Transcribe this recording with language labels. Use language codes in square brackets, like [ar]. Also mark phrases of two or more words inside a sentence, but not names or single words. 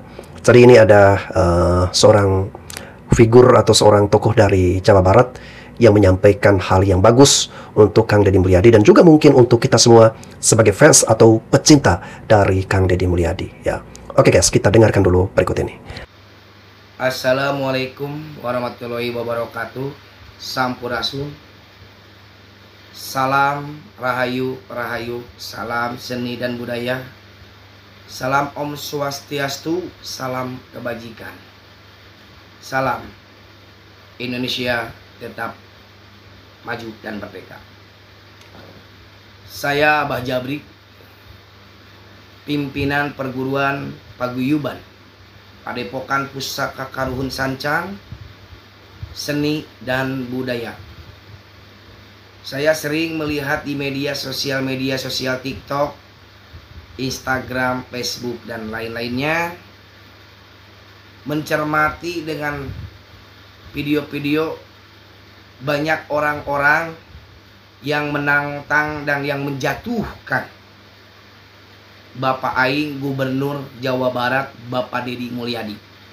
[id] Jadi ini ada seorang figur atau seorang tokoh dari Jawa Barat yang menyampaikan hal yang bagus untuk Kang Deddy Mulyadi dan juga mungkin untuk kita semua sebagai fans atau pecinta dari Kang Deddy Mulyadi ya. Oke guys, kita dengarkan dulu berikut ini. [ar] Assalamualaikum warahmatullahi wabarakatuh. [id] Sampurasun. Salam rahayu, rahayu, salam seni dan budaya. Salam [sa] Om Swastiastu, [id] salam kebajikan. Salam Indonesia tetap maju dan merdeka. Saya Abah Jabrik, pimpinan perguruan paguyuban Padepokan Pusaka Karuhun Sancang Seni dan Budaya. Saya sering melihat di media sosial TikTok, Instagram, Facebook, dan lain-lainnya, mencermati dengan video-video banyak orang-orang yang menantang dan yang menjatuhkan Bapak Aing Gubernur Jawa Barat, Bapak Deddy Mulyadi.